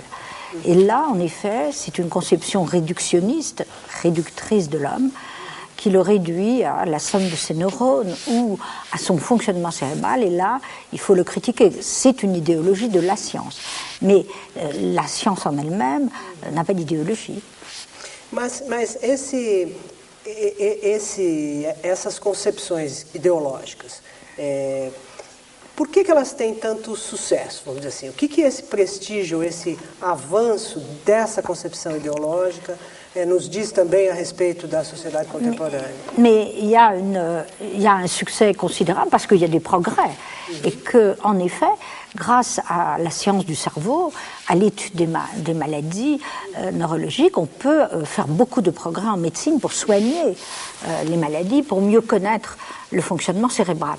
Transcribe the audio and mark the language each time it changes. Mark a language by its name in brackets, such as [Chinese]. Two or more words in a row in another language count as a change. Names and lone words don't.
[French] Et là, en effet, c'est une conception réductionniste, réductrice de l'homme, qui le réduit à la somme de ses neurones ou à son fonctionnement cérébral, et là, il faut le critiquer. C'est une idéologie de la science. Mais la science en elle-même n'a pas d'idéologie. [Portuguese] Mas essas concepções ideológicas, por que elas têm tanto sucesso, vamos dizer assim? O que é esse prestígio, esse avanço dessa concepção ideológica [French] nous dit [Portuguese] também a respeito da [French] société contemporaine? Mais il y a un succès considérable parce qu'il y a des progrès et que, en effet, grâce à la science du cerveau, à l'étude des maladies neurologiques, on peut faire beaucoup de progrès en médecine pour soigner les maladies, pour mieux connaître le fonctionnement cérébral.